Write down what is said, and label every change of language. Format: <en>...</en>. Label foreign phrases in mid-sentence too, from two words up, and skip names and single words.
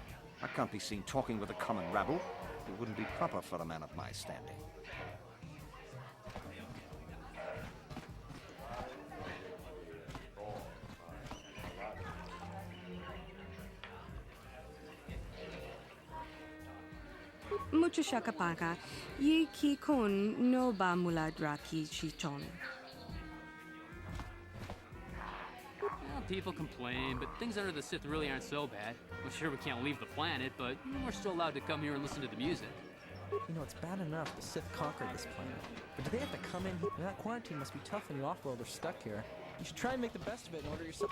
<en>I can't be seen talking with a common rabble. It wouldn't be proper for a man of my standing. Mucho shakapaka, ye ki kon no ba muladra ki chichon. Well, people complain, but things under the Sith really aren't so bad. Well, sure, we can't leave the planet, but we're still allowed to come here and listen to the music. You know, it's bad enough the Sith conquered this planet, but do they have to come in here? That quarantine must be tough when you off-worlders stuck here. You should try and make the best of it in order yourself.</en>